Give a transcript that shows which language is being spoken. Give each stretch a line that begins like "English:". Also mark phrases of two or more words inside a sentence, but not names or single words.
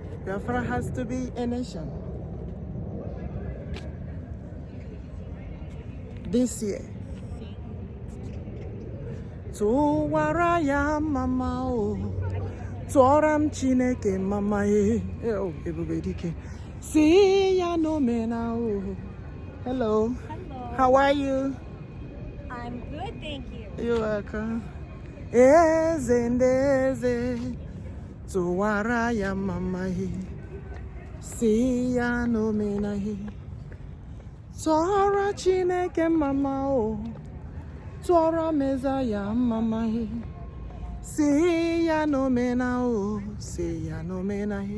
English: Biafra has to be a nation. This year.
Igbo: Tụwara ya mama o, tụọra m Chineke mama e, ebubedike. Si ya no mena o.
English: Hello. Hello. How are you? I'm good, thank you. You're welcome.
Igbo: Eze ndeze, tụwara ya mama e, si ya no mena e. Tụọra Chineke mama o. Tụọra Mezaya mama he, si ya no mena o, si ya no mena he.